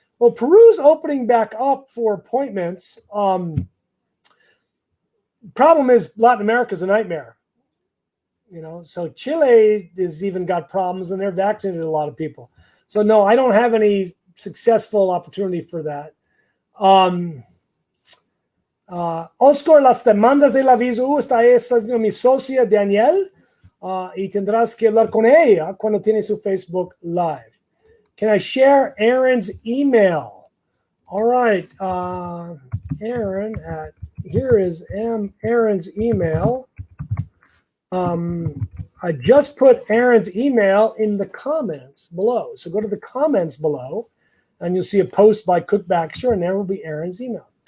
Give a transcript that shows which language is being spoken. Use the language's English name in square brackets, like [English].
[English] Well, Peru's opening back up for appointments. Problem is Latin America's a nightmare. So Chile has even got problems, and they're vaccinated a lot of people. So no, I don't have any successful opportunity for that. [Spanish] Oscar, las demandas del aviso, esta es mi socia Danielle, y tendrás que hablar con ella cuando tiene su Facebook Live. [English] Can I share Aaron's email? All right, Aaron, here is Aaron's email. I just put Aaron's email in the comments below. So go to the comments below, and you'll see a post by Cook Baxter, and there will be Aaron's email.